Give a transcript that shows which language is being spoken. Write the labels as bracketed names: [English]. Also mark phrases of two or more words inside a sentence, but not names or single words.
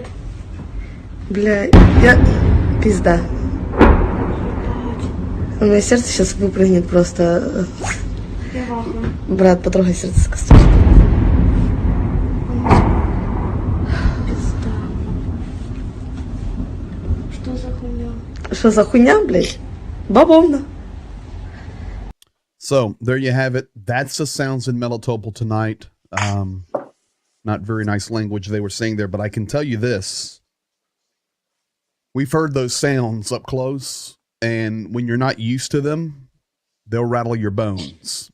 [Russian] Бля, пизда. У меня сердце сейчас выпрыгнет просто. Брат, потрогай сердце с косточкой. Пизда. [Ukrainian] Що за хуйня, блядь? Бавовна. [English] So there you have it. That's the sounds in Melitopol tonight. Not very nice language they were saying there, but I can tell you this. We've heard those sounds up close, and when you're not used to them, they'll rattle your bones.